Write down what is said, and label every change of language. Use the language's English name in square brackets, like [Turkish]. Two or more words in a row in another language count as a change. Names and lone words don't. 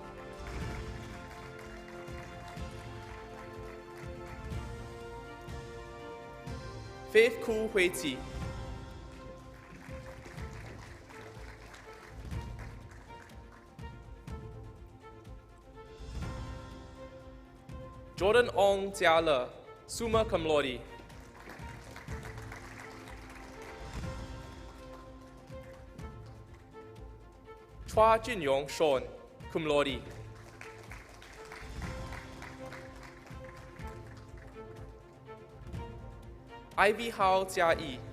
[English] Faith Ku Hui Ti, Jordan Ong Jia Le, [Latin] summa cum laude. [English] Chua Jinyong Sean, [Latin] cum laude. [English] Ivy Hao Jia Yi,